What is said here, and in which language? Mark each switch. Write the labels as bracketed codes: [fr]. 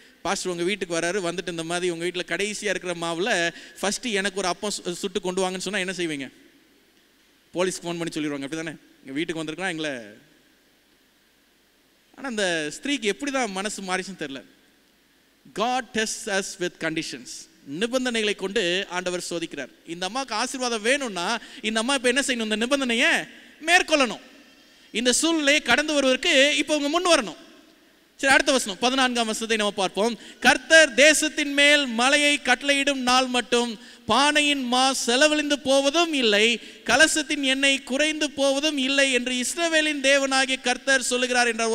[ta] Pastor உங்கள் வீட்டுக்கு வராரு, வந்துட்டு இந்த மாதிரி உங்கள் வீட்டில் கடைசியாக இருக்கிற மாவில் ஃபஸ்ட்டு எனக்கு ஒரு அப்பம் சுட்டு கொண்டு வாங்கன்னு சொன்னால் என்ன செய்வீங்க? போலீஸ்க்கு ஃபோன் பண்ணி சொல்லிடுவாங்க, அப்படி தானே? எங்கள் வீட்டுக்கு வந்திருக்கலாம் எங்களை. ஆனால் அந்த ஸ்திரீக்கு எப்படி தான் மனசு மாறிச்சுன்னு தெரில. [en] God tests us with conditions. [ta] நிபந்தனைகளை கொண்டு ஆண்டவர் சோதிக்கிறார். இந்த அம்மாவுக்கு ஆசீர்வாதம் வேணும்னா இந்த அம்மா இப்போ என்ன செய்யணும்? இந்த நிபந்தனையை மேற்கொள்ளணும். இந்த சூழ்நிலையை கடந்து வருவதற்கு இப்போ அவங்க முன் வரணும். சரி, அடுத்த வசனம் 14ஆம் வசனத்தை நம்ம பார்ப்போம். கர்த்தர் தேசத்தின் மேல் மழையை கட்டளையிடும் நாள் மட்டும் பானையின் மா செலவழிந்து போவதும் இல்லை, கலசத்தின் எண்ணெய் குறைந்து போவதும் இல்லை என்று இஸ்ரவேலின் தேவனாகிய கர்த்தர் சொல்லுகிறார் என்றார்.